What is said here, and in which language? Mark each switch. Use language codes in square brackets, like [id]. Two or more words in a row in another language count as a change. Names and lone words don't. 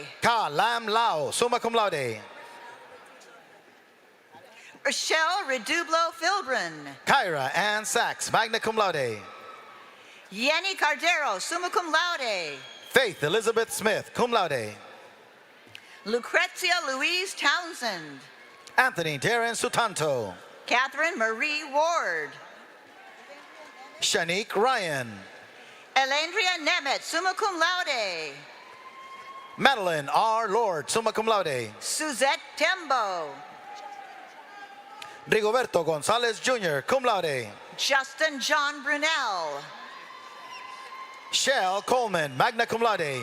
[la] Ka Lam Lao, summa cum laude. Rochelle Redublo Filbrin. Kyra Ann Sachs, magna cum laude. Yenny Cardero, summa cum laude. Faith Elizabeth Smith, cum laude. Lucrezia Louise Townsend. Anthony Darren Sutanto. Catherine Marie Ward. Shanique Ryan. Elendria Nemeth, summa cum laude. Madeline R. Lord, summa cum laude. Suzette Tembo. Rigoberto Gonzalez Jr., cum laude. Justin John Brunel. Shell Coleman, magna cum laude.